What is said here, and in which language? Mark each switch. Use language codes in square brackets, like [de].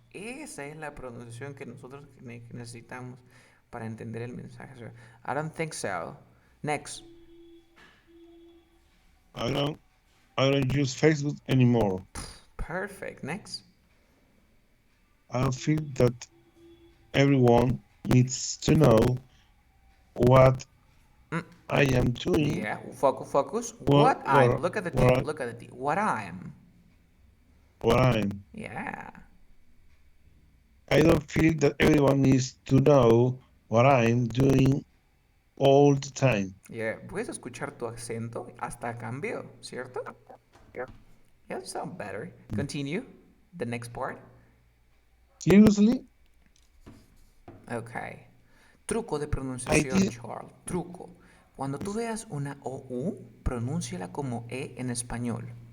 [es] Esa es la pronunciación que nosotros necesitamos para entender el mensaje. [en] So, I don't think so. Next. I don't use Facebook anymore. Perfect. Next. I feel that everyone needs to know what I am doing. Yeah, focus. What I'm. Look at the T. what- Look at the T. What I'm. What I'm. Yeah. I don't feel that everyone needs to know what I'm doing all the time. Yeah. [es] Puedes escuchar tu acento hasta cambió, ¿cierto? [en] Yeah. Yeah, sound better. Continue. The next part. Seriously? Okay. [es] Truco de pronunciación, [en] did- [es] Charles. Truco. Cuando tú veas una OU, pronúnciala como E en español.